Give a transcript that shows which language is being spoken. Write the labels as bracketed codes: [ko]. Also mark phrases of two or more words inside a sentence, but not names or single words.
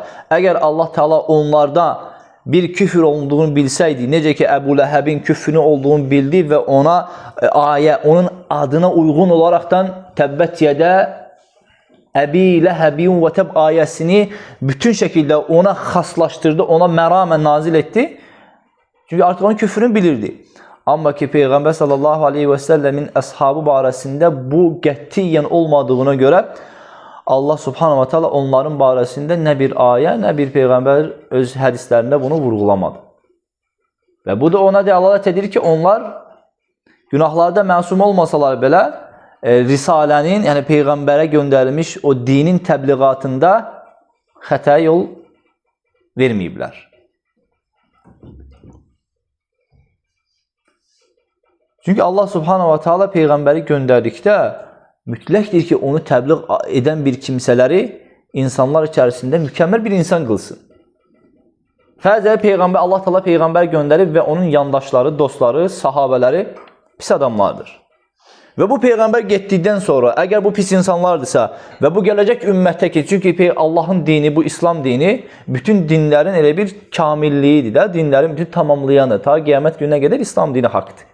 [az] Əgər Allah Teala onlarda bir küfür olduğunu bilsəydi, necə ki Əbu Ləhəbin küfrünü olduğunu bildi və ona onun adına uyğun olaraqdan [ar] تبت يدا أبي لهب [az] və Təb ayəsini bütün şəkildə ona xaslaşdırdı, ona məramən nazil etdi. Çünki artıq onun küfrünü bilirdi. Amma ki Peyğəmbər [ar] صلى الله عليه وسلم [az] əshabı barəsində bu qətiyyən olmadığına görə Allah [ar] سبحانه وتعالى [az] onların barəsində nə bir ayə, nə bir Peyğəmbər öz hədislərində bunu vurğulamadı. Və bu da ona dəlalət edir ki, onlar günahlarda məsum olmasalar belə, Risalənin, yəni Peyğəmbərə göndərilmiş o dinin təbliğatında xəta yol verməyiblər. Çünki Allah [ar] سبحانه وتعالى [az] Peyğəmbəri göndərdikdə mütləqdir ki, onu təbliğ edən bir kimsələri insanlar içərisində mükəmməl bir insan qılsın. Fərzə Peyğəmbər, Allah Teala Peyğəmbər göndərib və onun yandaşları, dostları, sahabələri pis adamlardır. Və bu Peyğəmbər getdikdən sonra, əgər bu pis insanlardırsa və bu gələcək ümmətə ki, çünki Allahın dini, bu İslam dini, bütün dinlərin elə bir kamilliyidir də, dinlərin bütün tamamlayanı, ta qiyamət gününə qədər İslam dini haqdır.